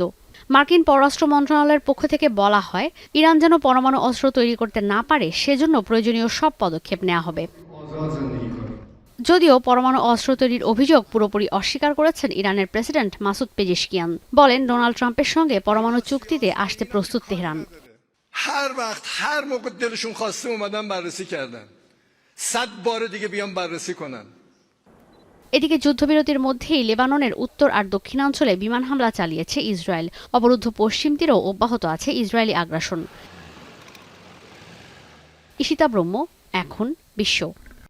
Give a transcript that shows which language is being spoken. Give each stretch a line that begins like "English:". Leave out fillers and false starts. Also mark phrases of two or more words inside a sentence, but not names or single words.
Bangla: মার্কিন পররাষ্ট্র মন্ত্রণালয়ের পক্ষ থেকে বলা হয়, ইরান যেন পরমাণু অস্ত্র তৈরি করতে না পারে সেজন্য প্রয়োজনীয় সব পদক্ষেপ নেওয়া হবে। যদিও পরমাণু অস্ত্র তৈরির অভিযোগ পুরোপুরি অস্বীকার করেছেন ইরানের প্রেসিডেন্ট মাসুদ পেজেশকিয়ান। বলেন, ডোনাল্ড ট্রাম্পের সঙ্গে পরমাণু চুক্তিতে আসতে প্রস্তুত তেহরান।
Persian: هر وقت هر موقع دلشون خواسته اومدن بررسی کردن 100 بار دیگه بیان بررسی کنن।
Bangla: এদিকে যুদ্ধবিরতির মধ্যেই লেবাননের উত্তর আর দক্ষিণাঞ্চলে বিমান হামলা চালিয়েছে ইসরায়েল। অবরুদ্ধ পশ্চিম তীরেও অব্যাহত আছে ইসরায়েলি আগ্রাসন। ঈশিতা ব্রহ্ম, এখন বিশ্ব।